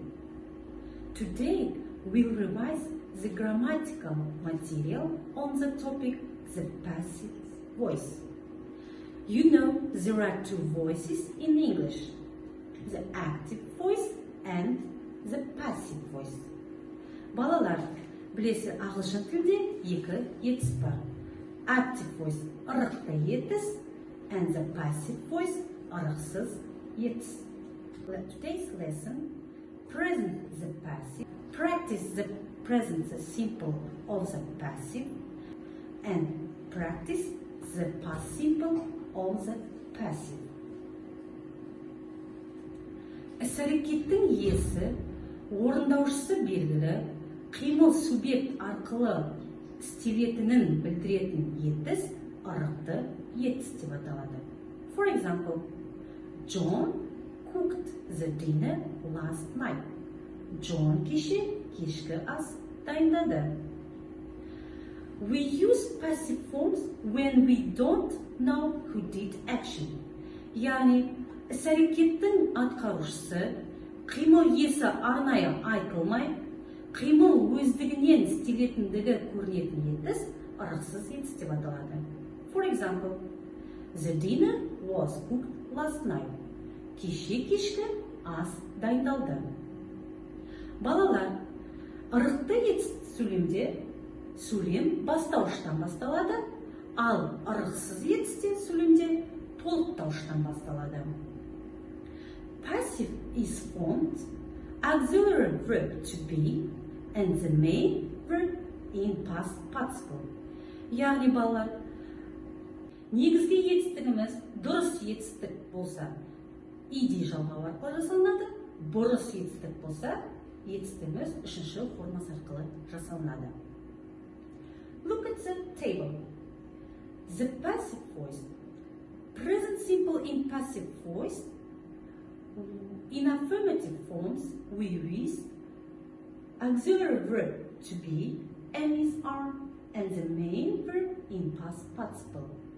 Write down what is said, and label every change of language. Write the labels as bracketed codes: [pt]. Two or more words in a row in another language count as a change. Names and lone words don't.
[en] Today, we'll revise the grammatical material on the topic the passive voice. You know there are two voices in English, the active voice and the passive voice. [kk] Балалар, білесіздер, ағылшын тілде екі етіс бар. [en] Active voice [kk] ырықты етіс [en] and the passive voice [kk] ырықсыз етіс. [en] Today's lesson, present the passive, practice the present simple of the passive, and practice the past simple of the passive. [kk] Іс-әрекеттің иесі, орындаушысы белгілі, қимыл субъект арқылы істелетінін білдіретін етіс ырықты етіс деп аталады. [en] For example, John cooked the dinner last night. [kk] John кешкі ас дайындады. [en] We use passive forms when we don't know who did action. [kk] Яғни, іс-әрекеттің атқарушысы, қимыл иесі арнайы айтылмай, қимыл өздігінен істелетіндігі көрінетін етіс ырықсыз етіс деп аталады. [en] For example, the dinner was cooked last night. [kk] Кешкі ас дайындалды. Балалар, ырықты етіс сөйлемде сөйлем бастауыштан басталады, ал ырықсыз етісте сөйлемде толықтауыштан басталады. [en] Passive is formed auxiliary verb to be and the main verb in past participle. [kk] Яғни балалар, негізгі етістігіміз дұрыс етістік болса, иди жалғау арқылы жасалынады, бұрыс етістік болса, етістігіміз үшінші формасы арқылы жасалынады. [en] Look at the table. The passive voice. Present simple in passive voice. In affirmative forms, we use auxiliary verb to be and is are and the main verb in past participle.